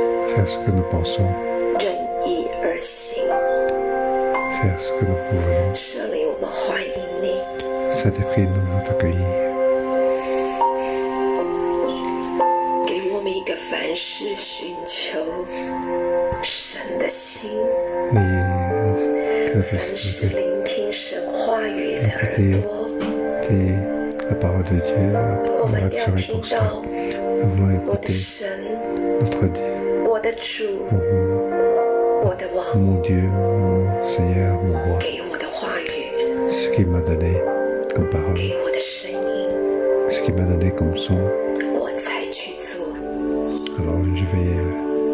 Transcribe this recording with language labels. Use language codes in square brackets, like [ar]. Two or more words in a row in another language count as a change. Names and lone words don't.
[fr] faire ce que nous pensons, [zh] 任意而行。 [fr] faire ce que nous voulons. [zh] 圣灵，我们欢迎你。 [fr] Saint-Esprit, nous t'accueillir. [zh] 给我们一个凡事寻求神的心， [fr] Oui, que [zh] 凡事 [fr] de [zh] 聆听神话语的耳朵。 [fr] la parole de Dieu, [zh] 我 [fr] on [zh] 们 [fr] va [zh] 要 [fr] tirer [zh] 听 [fr] pour ça. [zh] 到 [fr] Nous voulons [zh] 我的 [fr] écouter [zh] 神， [fr] notre Dieu, [zh] 我的主，我的王 [fr] mon Dieu, mon Seigneur, mon roi, [zh] 给我的话语， [fr] ce qu'il m'a donné comme parole, [zh] 给我的声音， [fr] ce qu'il m'a donné comme son. [zh] 我才去做， [fr] Alors je vais